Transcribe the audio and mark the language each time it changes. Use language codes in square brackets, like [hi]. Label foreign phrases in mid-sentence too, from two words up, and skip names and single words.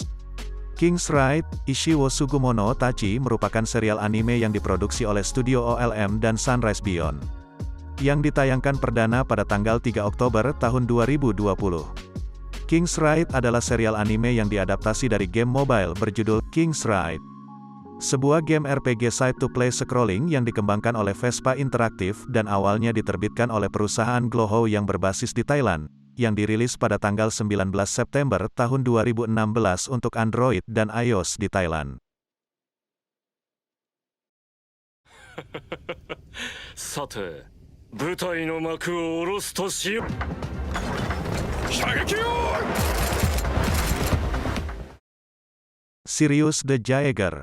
[id] King's Raid, Ishiwo Sugumono Tachi merupakan serial anime yang diproduksi oleh studio OLM dan Sunrise Beyond. Yang ditayangkan perdana pada tanggal 3 Oktober tahun 2020. King's Raid adalah serial anime yang diadaptasi dari game mobile berjudul King's Raid. Sebuah game RPG [en] side-to-play scrolling [id] yang dikembangkan oleh Vespa Interactive dan awalnya diterbitkan oleh perusahaan Glowho yang berbasis di Thailand, yang dirilis pada tanggal 19 September tahun 2016 untuk Android dan iOS di Thailand. [ja] さて、舞台の幕を下ろすとしよう。射撃を Sirius the Jaeger.